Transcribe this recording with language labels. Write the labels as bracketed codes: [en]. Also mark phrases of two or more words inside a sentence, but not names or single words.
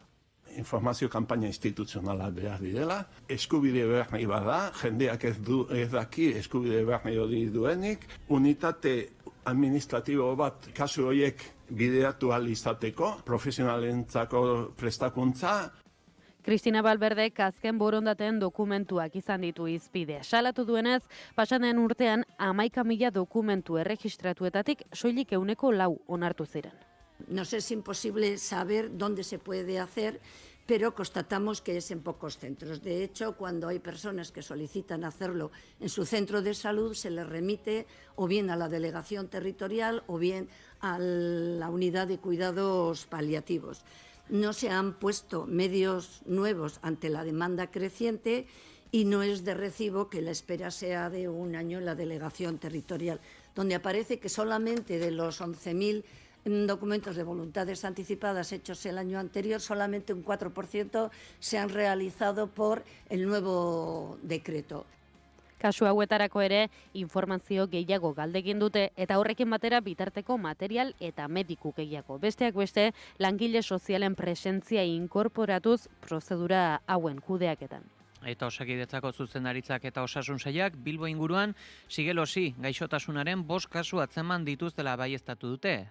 [eu] Informazio kanpaina instituzionala behar direla, eskubide behar nahi bada, jendeak ez daki eskubide behar nahi hori duenik, unitate administratibo bat kasu horiek bideratu ahal izateko, profesionalentzako prestakuntza. Cristina Valverdek azken borondateen dokumentuak izan ditu hizpide. Salatu duenez, pasaden urtean 11.000 dokumentu erregistratuetatik soilik 4 onartu ziren. [es] Nos es imposible saber dónde se puede hacer, pero constatamos que es en pocos centros. De hecho, cuando hay personas que solicitan hacerlo en su centro de salud, se les remite o bien a la delegación territorial o bien a la unidad de cuidados paliativos. No se han puesto medios nuevos ante la demanda creciente y no es de recibo que la espera sea de un año en la delegación territorial, donde aparece que solamente de los 11.000 documentos de voluntades anticipadas hechos el año anterior, solamente un 4% se han realizado por el nuevo decreto. [eu] Kasu hauetarako ere informazio gehiago galdegin dute eta horrekin batera bitarteko material eta mediku gehiago. Besteak beste, langile sozialen presentzia inkorporatuz prozedura hauen kudeaketan. Eta Osakidetzako zuzendaritzak eta osasun sailak Bilbo inguruan sigelosi gaixotasunaren 5 kasu atzeman dituztela baieztatu dute.